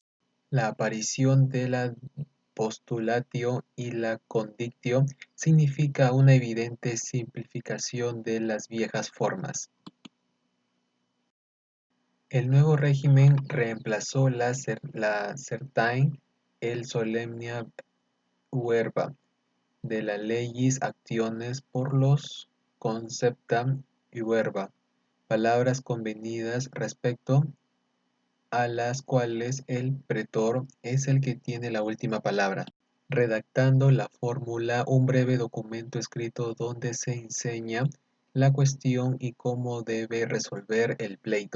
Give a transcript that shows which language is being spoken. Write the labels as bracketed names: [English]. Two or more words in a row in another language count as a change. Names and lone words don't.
[Spanish] La aparición de la postulatio y la condictio significa una evidente simplificación de las viejas formas. El nuevo régimen reemplazó la certain, el [Latin] solemnia verba [Spanish] de la legis actiones por los [Latin] concepta verba, [Spanish] palabras convenidas respecto a las cuales el pretor es el que tiene la última palabra, redactando la fórmula un breve documento escrito donde se enseña la cuestión y cómo debe resolver el pleito.